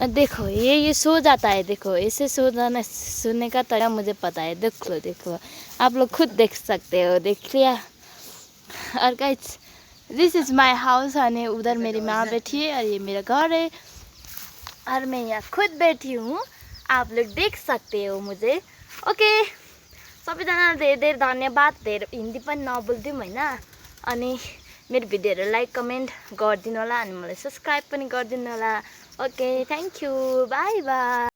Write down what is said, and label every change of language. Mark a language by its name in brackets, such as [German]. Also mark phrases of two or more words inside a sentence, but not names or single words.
[Hindi] देखो ये सो जाता है, देखो इसे सोने का तरीका मुझे पता है। देखो आप लोग खुद देख सकते हो, देख लिया। [English] और guys this is my house. [Hindi] और उधर मेरी माँ बैठी है और ये मेरा घर है और मैं यहाँ खुद बैठी हूँ, आप लोग देख सकते हो मुझे। [Nepali] ओके सबैजनालाई धेरै धेरै धन्यवाद। धेरै हिन्दी पनि नबोल्दिउँ हैन। अनि मेरो भिडियोहरु लाइक कमेन्ट गरिदिनु होला अनि मलाई सब्स्क्राइब पनि गरिदिनु होला। [English] okay thank you, bye bye.